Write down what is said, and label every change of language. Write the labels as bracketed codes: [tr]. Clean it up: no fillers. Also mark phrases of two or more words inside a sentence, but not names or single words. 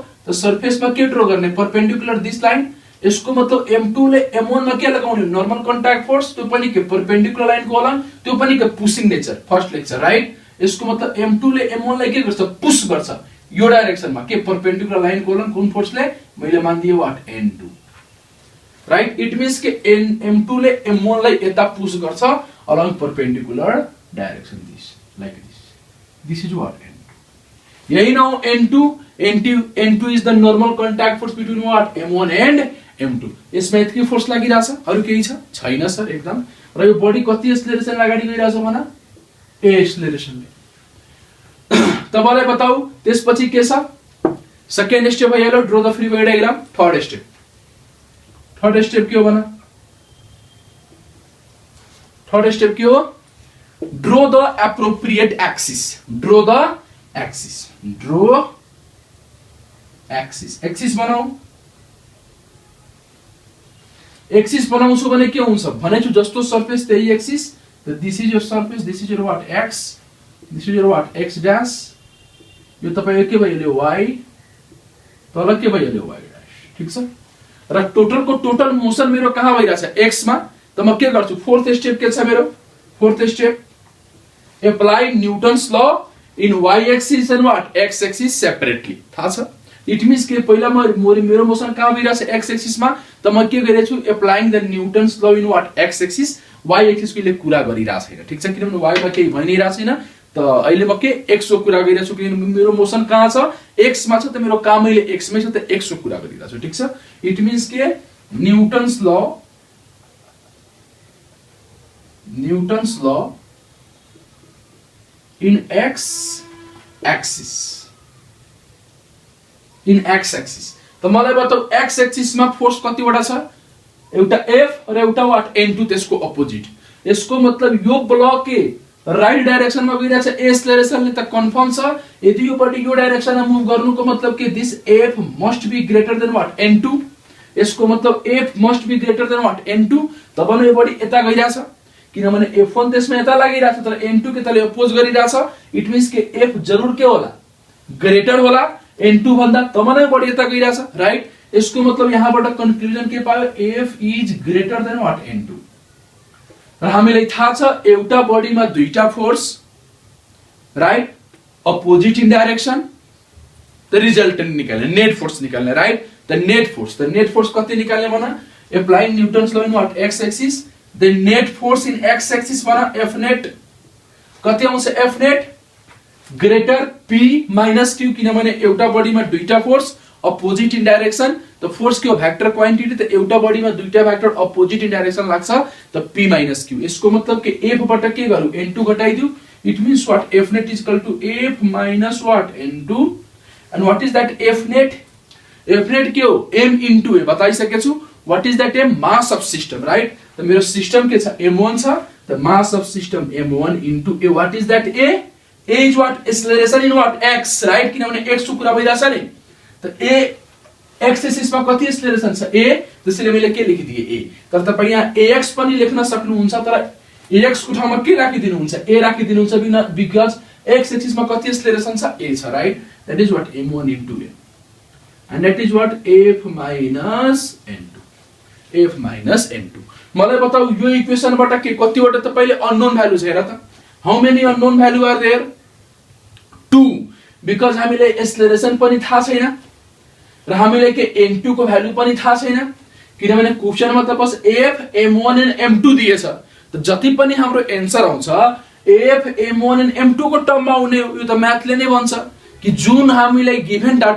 [ne] त सरफेसमा के ड्रा गर्ने, [en] perpendicular this line. [ne] यसको मतलब M2 ले M1 मा के लगाउने, [en] normal contact force, [ne] त्यो पनि के [en] perpendicular line [ne] को अलॉन्ग, त्यो पनि के [en] pushing nature, first lecture, right. [ne] यसको मतलब M2 ले M1 लाई के गर्छ, पुश गर्छ यो डाइरेक्सनमा, के [en] perpendicular line [ne] को अलॉन्ग, कुन फोर्सले, मैले मान दिए [en] what N2, right. it means [ne] के M2 ले M1 लाई यता पुश गर्छ [en] along perpendicular direction, this like this is what N2. [ne] यही ना हो [en] N2 is the normal contact force between what, M1 and M2। [ne] यसमा यति फोर्स लागिरहेछ, अरु केही छैन सर एकदम। र यो बडी कति एक्सेलरेसन अगाडि गइरहेछ भन, A एक्सेलरेसनले। तपाईलाई बताऊ त्यसपछि के छ, [en] second step [ne] भयो [en] draw the free body diagram. third step [ne] के हो भन, [en] third step [ne] के हो, [en] draw the appropriate axis, draw the axis, draw axis, axis बनाऊ। [ne] एक्सिस बनाउँछु भने के हुन्छ भनेछु, जस्तो सरफेस त्यही एक्सिस। [en] त this is your surface, this is your what x, this is your what x dash. [ne] यो तपाईको के भयो y, तल के भयो y डैश, ठीक छ। र टोटल को टोटल मोशन मेरो कहाँ भइराछ, x मा। त म के गर्छु, [en] fourth step [ne] के छ मेरो, [en] fourth step apply Newton's law in y axis and what x axis separately, [ne] थाहा छ। [en] it means [ne] के पहिला मेरो मोशन कहाँ भइराछ, [en] x axis [ne] मा। त म के गरेछु, [en] applying the Newton's law in what x axis, y axis [ne] को ले कुरा गरिरा छैन, ठीक छ। किनभने y मा केही भइनैरा छैन। त अहिले म के x को कुरा गरिरा छु, किनभने मेरो मोशन कहाँ छ, x मा छ। त मेरो काम अहिले x मै छ, त x को कुरा गरिरा छु, ठीक छ। [en] it means के Newton's law in x axis, in x axis. [ne] त मलाई बताऊ [en] x axis [ne] मा फोर्स कतिवटा छ, एउटा F र एउटा [en] what N2, [ne] त्यसको अपोजिट। यसको मतलब यो ब्लक के [en] right direction [ne] मा गइरहेछ, A एक्सेलरेसनले त कन्फर्म छ। यदि यो पटि यो डाइरेक्सनमा मुभ गर्नुको मतलब के, [en] this F must be greater than what N2. [ne] यसको मतलब [en] F must be greater than what N2. [ne] तब नै यो बडी यता गइरहेछ, किनभने F1 त्यसमा यता लागिरहेछ, तर N2 के तले अपोज गरिरहेछ। [en] it means [ne] के F जरुर के होला, ग्रेटर होला N2 भन्दा, तब नै बडी यता गइरहेछ, राइट। यसको मतलब यहाँबाट कन्क्लुजन के पायो, [en] F is greater than what N2. [ne] र हामीलाई थाहा छ एउटा बडीमा दुईटा फोर्स, [en] right opposite in direction the resultant [ne] निकाल्ने [en] net force [ne] निकाल्ने [en] right the net force [ne] कति निकाल्ने भन [en] applying Newton's law in what x axis the net force in x axis [ne] भन [en] F net [ne] कति आउँछ [en] F net greater P minus Q [ne] किनभने एउटा बडीमा दुईटा फोर्स [en] opposite in direction [ne] त फोर्स के हो [en] vector quantity [ne] त एउटा बडीमा दुईटा भेक्टर [en] opposite in direction [ne] लाग्छ त [en] p minus q [ne] यसको मतलब के f बाट के गरौ n2 घटाइदिउ [en] it means व्हाट f net is equal to f minus what n2 and what is that f net [ne] के हो [en] m into a बताइसके छु what is that m mass of system right [ne] त मेरो सिस्टम के छ m1 छ त [en] mass of system m1 into a what is that a is what acceleration in what x right [ne] किनभने x को कुरा भइराछ नि त a [en] x axis [ne] मा कति एक्सेलरेशन छ a त्यसैले मैले के लेखिदिए a तर तपाई यहाँ ax पनि लेख्न सक्नुहुन्छ तर ax को ठाउँमा के राखिदिनुहुन्छ a राखिदिनुहुन्छ [en] because x axis [ne] मा कति एक्सेलरेशन छ a छ [en] right that is what m1 into a and that is what f minus [ne] n2 मलाई बताऊ यो इक्वेसन बाट के कतिवटा तपाईले [en] unknown value [ne] छ हेर त [en] how many unknown value are there [ne] 2 बिकज हामीले एक्सेलरेशन पनि थाहा छैन र हामीले के n2 को भ्यालु पनि थाहा छैन किनभने क्वेशनमा त बस f m1 and m2 दिएछ त जति पनि हाम्रो आन्सर आउँछ f m1 and m2 को टर्ममा आउने यो त म्याथले नै भन्छ कि जुन हामीलाई [en] given data